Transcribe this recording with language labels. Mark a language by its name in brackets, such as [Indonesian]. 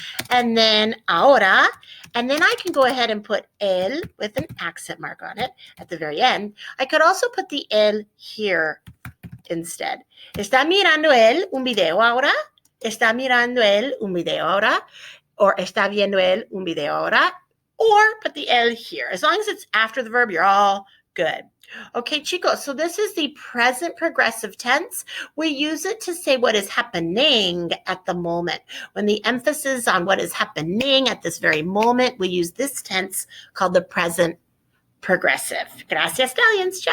[English] And then ahora, and then I can go ahead and put el with an accent mark on it at the very end. I could also put the el here instead. [Spanish] ¿Está mirando él un video ahora? ¿Está mirando él un video ahora? Or ¿está viendo él un video ahora? [English] Or put the el here. As long as it's after the verb, you're all good. Okay, chicos, so this is the present progressive tense. We use it to say what is happening at the moment. When the emphasis on what is happening at this very moment, we use this tense called the present progressive. Gracias, Stallions. Ciao.